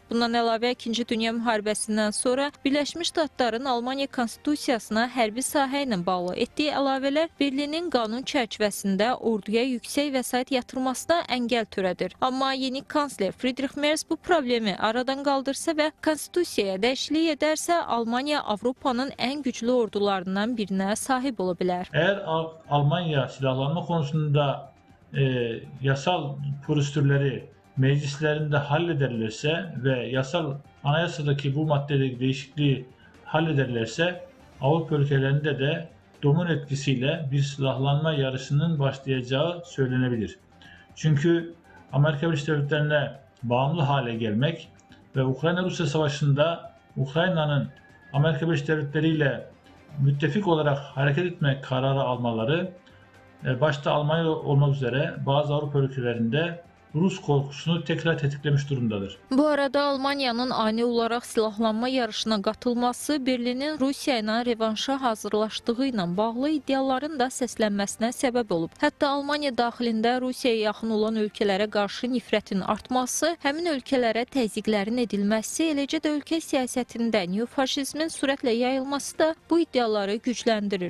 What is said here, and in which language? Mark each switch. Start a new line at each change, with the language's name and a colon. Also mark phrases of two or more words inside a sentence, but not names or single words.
Azerbaijani: Bundan əlavə 2-ci Dünya müharibəsindən sonra Birləşmiş Ştatların Almaniya konstitusiyasına hərbi sahə ilə bağlı etdiyi əlavələr Berlinin qanun çərçivəsində orduya yüksək vəsait yatırmasına əngəl törədir. Amma yeni kansler Friedrich Merz bu problemi aradan qaldırsa və konstitusiyaya dəyişiklik edərsə, Almaniya Avropanın ən güclü ordularından birinə sahib ola bilər.
Turkish: Eğer Almanya silahlanma konusunda yasal prosedürleri meclislerinde hallederlerse ve yasal anayasadaki bu maddedeki değişikliği hallederlerse Avrupa ülkelerinde de domino etkisiyle bir silahlanma yarışının başlayacağı söylenebilir. Çünkü Amerika Birleşik Devletleri'ne bağımlı hale gelmek ve Ukrayna-Rusya savaşında Ukrayna'nın Amerika Birleşik Devletleri ile müttefik olarak hareket etme kararı almaları başta Almanya olmak üzere bazı Avrupa ülkelerinde Rus korkusunu tekrar tetiklemiş durumdadır.
Azerbaijani: Bu arada Almaniyanın ani olaraq silahlanma yarışına qatılması Berlinin Rusiya ilə revanşa hazırlaşdığı ilə bağlı iddiaların da səslənməsinə səbəb olub. Hətta Almaniya daxilində Rusiyaya yaxın olan ölkələrə qarşı nifrətin artması, həmin ölkələrə təzyiqlərin edilməsi, eləcə də ölkə siyasətində neofaşizmin sürətlə yayılması da bu iddiaları gücləndirir.